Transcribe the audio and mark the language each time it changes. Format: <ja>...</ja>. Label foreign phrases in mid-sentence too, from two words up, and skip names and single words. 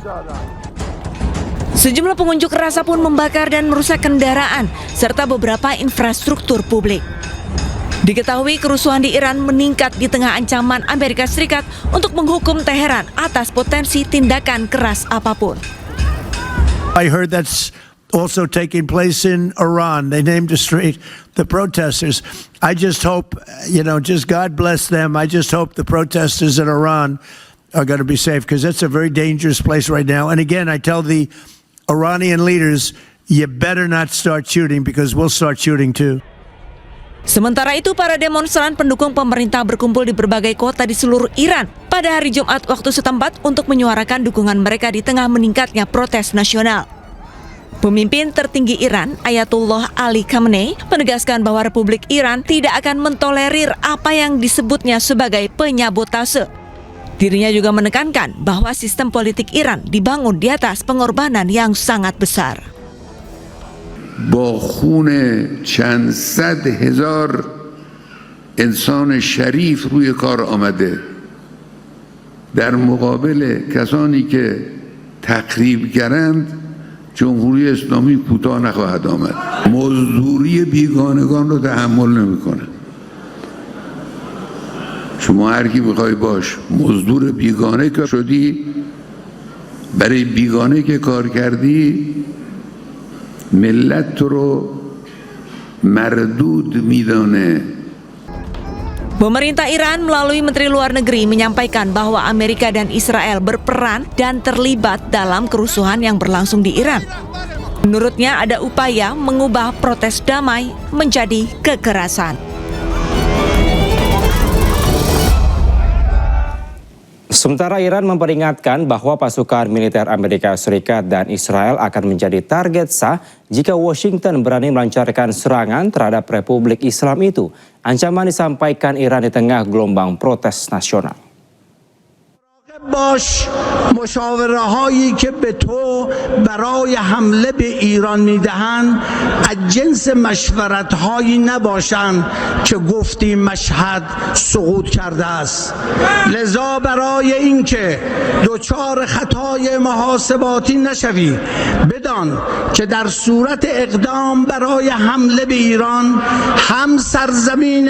<id>Sejumlah pengunjuk rasa pun membakar dan merusak kendaraan serta beberapa infrastruktur publik. Diketahui kerusuhan di Iran meningkat di tengah ancaman Amerika Serikat untuk menghukum Teheran atas potensi tindakan keras apapun.</id> <en>I heard that's also taking place in Iran. They named the street, the protesters. I just hope, just God bless them. I just hope the protesters in Iran are going to be safe because it's a very dangerous place right now. And again, I tell the Iranian leaders, you better not start shooting because we'll start shooting too.</en> <id>Sementara itu, para demonstran pendukung pemerintah berkumpul di berbagai kota di seluruh Iran pada hari Jumat waktu setempat untuk menyuarakan dukungan mereka di tengah meningkatnya protes nasional. Pemimpin tertinggi Iran, Ayatullah Ali Khamenei, menegaskan bahwa Republik Iran tidak akan mentolerir apa yang disebutnya sebagai penyabotase. Dirinya juga menekankan bahwa sistem politik Iran dibangun di atas pengorbanan yang sangat besar.</id> <fa>با خون چند صد هزار انسان شریف روی کار آمده در مقابل کسانی که تخریبگرند جمهوری اسلامی کوتاه نخواهد آمد مزدوری بیگانگان رو تحمل نمیکنه شما هر کی میخوای باش مزدور بیگانه که شدی برای بیگانه که کار کردی ملت تو رو مردود میدانه.</fa> <id>Pemerintah Iran melalui Menteri Luar Negeri menyampaikan bahwa Amerika dan Israel berperan dan terlibat dalam kerusuhan yang berlangsung di Iran. Menurutnya ada upaya mengubah protes damai menjadi kekerasan. Sementara Iran memperingatkan bahwa pasukan militer Amerika Serikat dan Israel akan menjadi target sah jika Washington berani melancarkan serangan terhadap Republik Islam itu. Ancaman disampaikan Iran di tengah gelombang protes nasional.</id> <fa>باش مشاوره هایی که به تو برای حمله به ایران میدهند از جنس مشورت هایی نباشند که گفتی مشهد سقوط کرده است. لذا برای اینکه دچار خطای محاسباتی نشوی بدان که در صورت اقدام برای حمله به ایران هم سرزمین</fa>